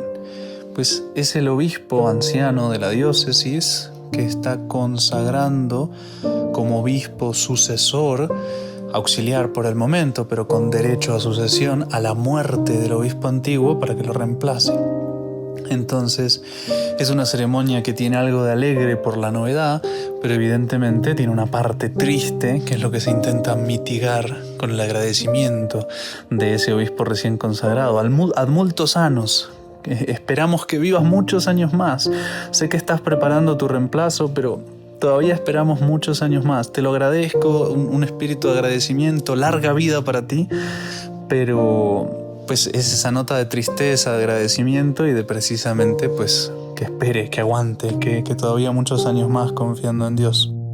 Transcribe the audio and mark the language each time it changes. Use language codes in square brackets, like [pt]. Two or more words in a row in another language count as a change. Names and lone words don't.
[es] Pues es el obispo anciano de la diócesis que está consagrando como obispo sucesor, auxiliar por el momento, pero con derecho a sucesión, a la muerte del obispo antiguo para que lo reemplace. Entonces, es una ceremonia que tiene algo de alegre por la novedad, pero evidentemente tiene una parte triste, que es lo que se intenta mitigar con el agradecimiento de ese obispo recién consagrado. [la] Ad multos annos. [es] Esperamos que vivas muchos años más. Sé que estás preparando tu reemplazo, pero todavía esperamos muchos años más. Te lo agradezco, un espíritu de agradecimiento, larga vida para ti, pero pues es esa nota de tristeza, de agradecimiento y de precisamente pues que espere, que aguante, que todavía muchos años más confiando en Dios.